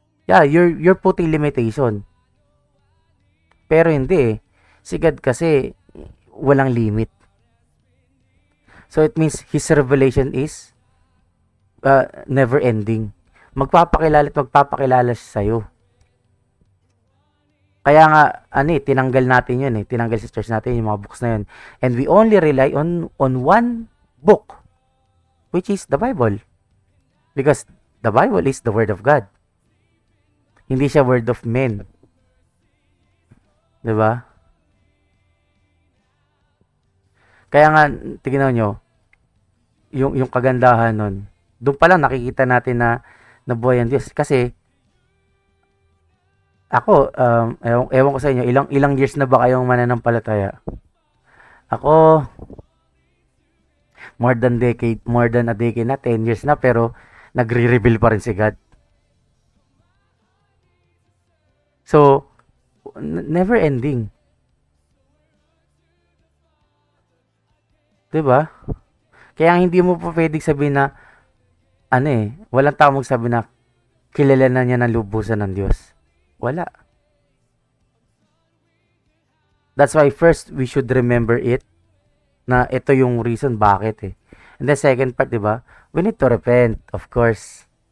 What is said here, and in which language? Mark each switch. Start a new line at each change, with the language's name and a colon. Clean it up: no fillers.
English: Yeah, you're putting limitation.
Filipino: Pero hindi eh. Si God kasi walang limit.
English: So it means His revelation is never ending.
Filipino: Magpapakilala at magpapakilala siya sa'yo. Kaya nga, tinanggal natin yun eh. Tinanggal sa church natin yung mga books na yun.
English: And we only rely on one book, which is the Bible. Because the Bible is the Word of God.
Filipino: Hindi siya
English: word of men.
Filipino: Diba? Kaya nga, tignan nyo, yung kagandahan nun, doon pa lang nakikita natin na nabuhay ang Diyos. Kasi, ako, ewan ko sa inyo, ilang years na ba kayong mananampalataya? Ako,
English: more than a decade
Filipino: na, 10 years na, pero nagre-reveal pa rin si God.
English: So, never ending.
Filipino: 'Di ba? Kaya hindi mo pa pwedeng sabihin na walang tao magsabi na kilala na niya ng lubusan ng Diyos. Wala.
English: That's why first we should remember it
Filipino: na ito yung reason bakit eh.
English: And the second part,
Filipino: 'di ba?
English: We need to repent, of course.